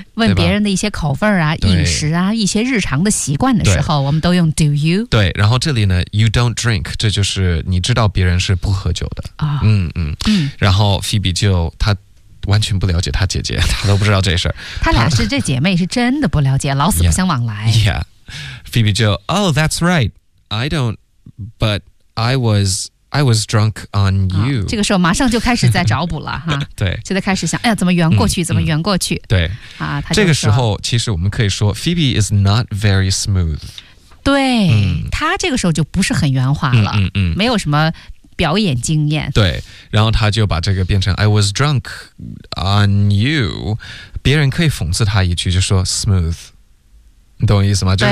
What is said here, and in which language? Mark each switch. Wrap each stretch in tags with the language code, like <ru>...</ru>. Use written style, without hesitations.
<zh>问别人的一些口味啊、饮食啊、一些日常的习惯的时候，我们都用</zh> <en>Do you？</en> <zh>对，然后这里呢 ，</zh> <en>You don't drink，</en> <zh>这就是你知道别人是不喝酒的、然后 Phoebe 就他完全不了解他姐姐，他都不知道这事儿。他俩是这姐妹是真的不了解，老死不相往来。</zh> <en>Yeah，Phoebe 就 Oh， that's right， I don't， but I was drunk on you、</en> <zh>啊。这个时候马上就开始在找补了哈，对，就在开始想，哎呀，怎么圆过去？怎么圆过去？对，啊，这个时候其实我们可以说 ，</zh> <en>Phoebe is not very smooth。</en> <zh>对，他这个时候就不是很圆滑了，没有什么表演经验。对，然后他就把这个变成</zh> <en>I was drunk on you，</en> <zh>别人可以讽刺他一句，就说 smooth， 你懂我意思吗？</zh>